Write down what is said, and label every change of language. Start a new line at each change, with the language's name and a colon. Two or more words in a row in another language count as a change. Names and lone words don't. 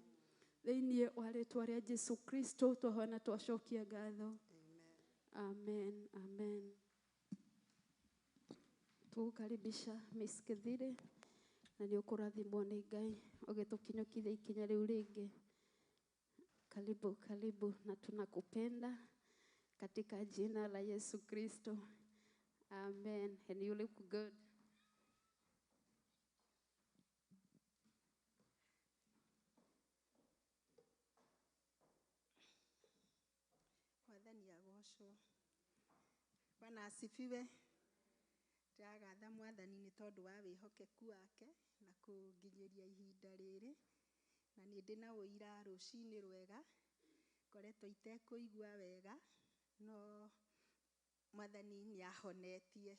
Kikuyu: Thĩinĩ wa rĩtwa rĩa Jesu Kristo tũhana twacokia ngatho. Amen. Amen. Tukaribisha Miss Kithire na nĩ ũkũrathimwo nĩ Ngai ũgĩtũkinyũkithia ikinya rĩu rĩngĩ.
Swahili: Karibu, karibu na tunakupenda katika jina la Yesu Kristo.
English: Amen. And you look good.
Kikuyu: Mwathani agocwo.
Swahili: Bwana asifiwe.
Kikuyu: Tũragatha Mwathani nĩ tondũ wa wĩhokeku wake na kũnginyĩria ihinda rĩrĩ, na nĩ ndĩ na ũira rũcinĩ rwega, ngoretwo itekũigua wega, no Mwathani nĩ ahonetie.